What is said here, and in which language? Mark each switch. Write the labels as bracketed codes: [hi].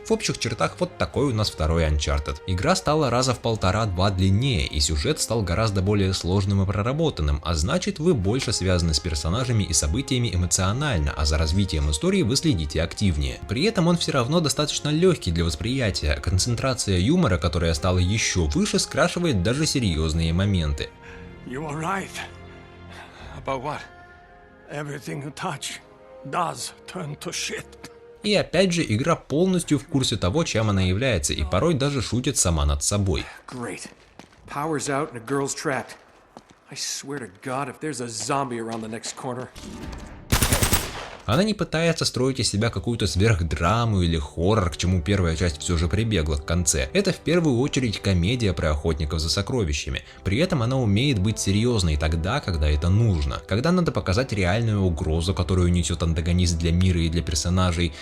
[ru] В общих чертах вот такой у нас второй Uncharted. Игра стала раза в 1,5-2 длиннее, и сюжет стал гораздо более сложным и проработанным, а значит, вы больше связаны с персонажами и событиями эмоционально, а за развитием истории вы следите активнее. При этом он все равно достаточно легкий для восприятия, концентрация юмора, которая стала еще выше, скрашивает даже серьезные моменты. [en] You are right. About what? Everything you touch does turn to shit. [ru] И опять же, игра полностью в курсе того, чем она является, и порой даже шутит сама над собой. [en] Great. Power's out and a girl's trapped. I swear to God, if there's a zombie around the next corner. [ru] Она не пытается строить из себя какую-то сверхдраму или хоррор, к чему первая часть все же прибегла в конце. Это в первую очередь комедия про охотников за сокровищами. При этом она умеет быть серьезной тогда, когда это нужно. Когда надо показать реальную угрозу, которую несет антагонист для мира и для персонажей.